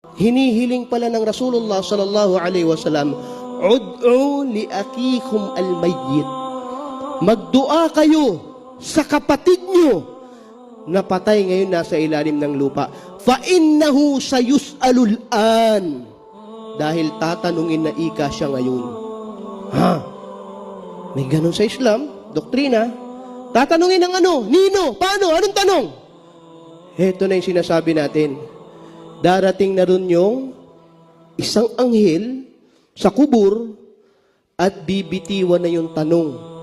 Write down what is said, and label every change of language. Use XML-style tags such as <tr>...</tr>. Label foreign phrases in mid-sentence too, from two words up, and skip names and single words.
<tl>hinihiling pala ng Rasulullah</tl> <ar>صلى الله عليه وسلم, ادعوا لأخيكم الميت.</ar> <tl>Magdua kayo sa kapatid nyo na patay ngayon nasa ilalim ng lupa.</tl> <ar>فإنه يسأل الآن.</ar> <tl>Dahil tatanungin na ika siya ngayon. Ha? May ganun sa Islam, doktrina. Tatanungin ng ano? Nino? Paano? Anong tanong? Heto na yung sinasabi natin. Darating na rin yung isang anghel sa kubur at bibitiwan na yung tanong.</tl>